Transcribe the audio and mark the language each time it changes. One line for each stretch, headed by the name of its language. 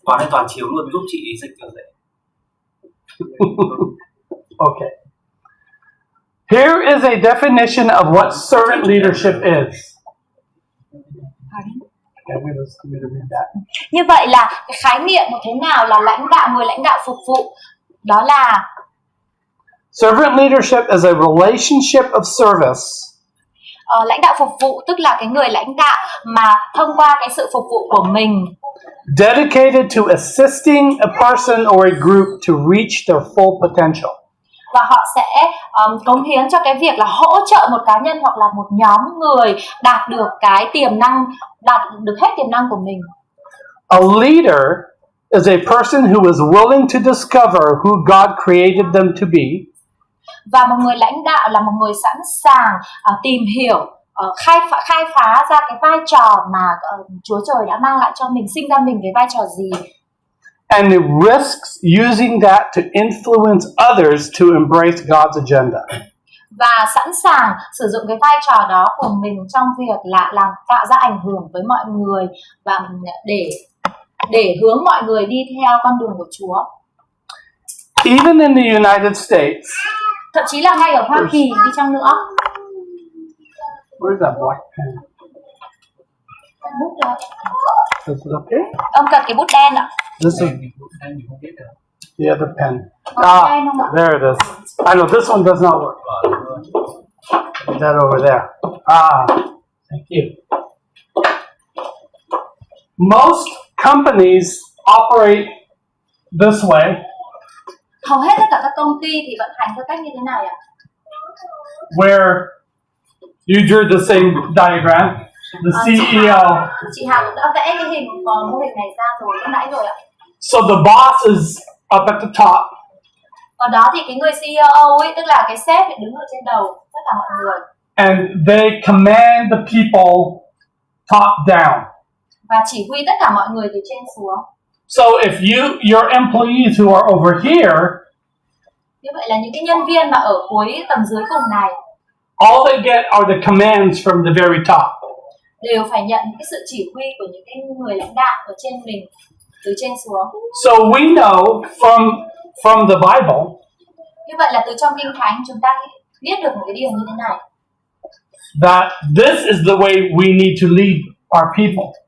Vietnamese: Toàn chiếu luôn giúp chị dịch cho dễ.
English: Okay. Here is a definition of what servant leadership is. Okay, we to read that.
Vietnamese: Như vậy là cái khái niệm của thế nào là người lãnh đạo phục vụ, đó là
English: servant leadership is a relationship of service.
Vietnamese: Lãnh đạo phục vụ tức là cái người lãnh đạo mà thông qua cái sự phục vụ của mình,
English: dedicated to assisting a person or a group to reach their full potential.
Vietnamese: Và họ sẽ cống hiến cho cái việc là hỗ trợ một cá nhân hoặc là một nhóm người đạt được cái tiềm năng, đạt được hết tiềm năng của mình.
English: A leader is a person who is willing to discover who God created them to be.
Vietnamese: Và một người lãnh đạo là một người sẵn sàng tìm hiểu, khai phá ra cái vai trò mà Chúa Trời đã mang lại cho mình, sinh ra mình cái vai trò gì.
English: And it risks using that to influence others to embrace God's agenda.
Vietnamese: Và sẵn sàng sử dụng cái vai trò đó của mình trong việc là tạo ra ảnh hưởng với mọi người và để hướng mọi người đi theo con đường của Chúa.
English: Even in the United States,
Vietnamese: thậm chí là ngay ở Hoa Kỳ đi chăng nữa.
English: Where's that black pen?
Vietnamese: Bút đó.
English: This is okay?
Vietnamese: Ông cần cái bút đen ạ.
English: This is the other pen. There it is. I know this one does not work. Put that over there. Thank you. Most companies operate this way.
Vietnamese: Hầu hết tất cả các công ty thì vận hành theo cách như thế này ạ.
English: Where you drew the same diagram. The CEO.
Vietnamese: Chị Hà cũng đã vẽ cái hình mô hình này ra rồi lúc nãy rồi ạ.
English: So the boss is up at the top.
Vietnamese: Ở đó thì cái người CEO ấy, tức là cái sếp đứng ở trên đầu tất cả mọi người.
English: And they command the people top down.
Vietnamese: Và chỉ huy tất cả mọi người từ trên xuống.
English: So if your employees who are over here,
Vietnamese: như vậy là những cái nhân viên mà ở cuối tầng dưới cùng này,
English: all they get are the commands from the very top.
Vietnamese: Đều phải nhận cái sự chỉ huy của những cái người lãnh đạo ở trên mình từ trên xuống.
English: So we know from the Bible.
Vietnamese: Như vậy là từ trong Kinh Thánh chúng ta biết được một cái điều như thế này.
English: that this is the way we need to lead our people.